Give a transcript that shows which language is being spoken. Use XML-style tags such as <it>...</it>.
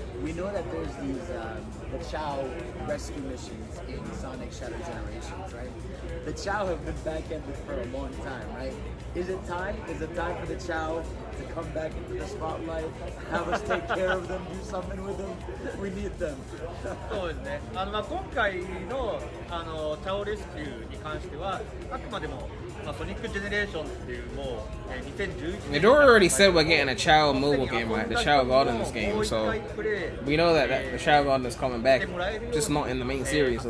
<en>we know that there's these the Chow rescue missions in Sonic Shadow Generations, right? The Chow have been back-ended for a long time, right? Is it time? Is it time for the Chow to come back into the spotlight, have us take care of them, do something with them? We need them.</en> <ja>そうですね。今回のチャオレスキューに関してはあくまでもソニックジェネレーションっていうもう2011 年</ja> <en>Midori already said we're getting a Child mobile game, right? The Child Gardens game, so we know that the Child Gardens is coming back, just not in the main series at</en>